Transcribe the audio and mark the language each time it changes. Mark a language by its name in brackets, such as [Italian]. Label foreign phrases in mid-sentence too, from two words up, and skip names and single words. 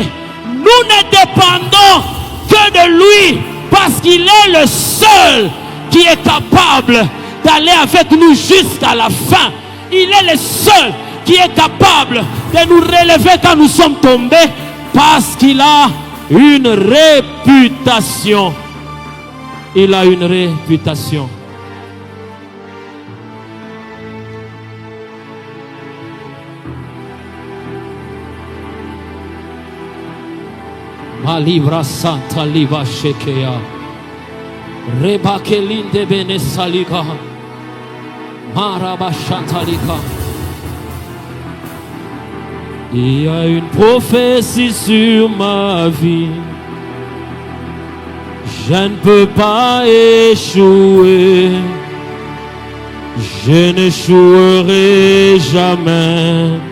[French] Nous ne dépendons que de lui parce qu'il est le seul qui est capable d'aller avec nous jusqu'à la fin. Il est le seul qui est capable de nous relever quand nous sommes tombés parce qu'il a une réputation. Il a une réputation. Malibra Santa Liva Shekea Reba Kelinde Bene Saliga Maraba Chantalika. Il y a une prophétie sur ma vie. Je ne peux pas échouer. Je n'échouerai jamais.